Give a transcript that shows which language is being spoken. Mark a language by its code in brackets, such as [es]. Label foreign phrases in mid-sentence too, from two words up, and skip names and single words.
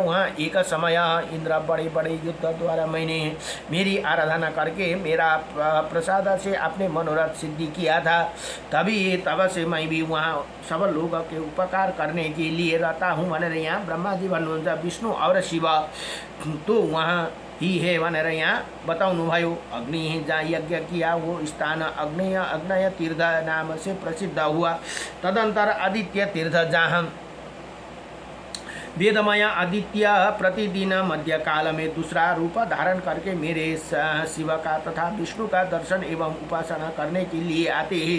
[hi] वहाँ एक समय इंद्र बड़े बड़े युद्ध द्वारा मैंने मेरी आराधना करके मेरा प्रसाद से अपने मनोरथ सिद्धि किया था। तब से मैं भी वहाँ सब लोगों के उपकार करने के लिए रहता हूँ [ne] भनेर यहाँ ब्रह्मा जी भन्नुहुन्छ। [hi] विष्णु और शिव तो वहाँ ही है [ne] भनेर यहाँ बताउनु भयो। [hi] अग्नि जहाँ यज्ञ किया वो स्थान अग्नेय तीर्थ नाम से प्रसिद्ध हुआ। तदंतर आदित्य तीर्थ जहाँ वेदमय आदित्य प्रतिदिन मध्य काल में दूसरा रूप धारण करके मेरे शिव का तथा विष्णु का दर्शन एवं उपासना करने के लिए आते हैं।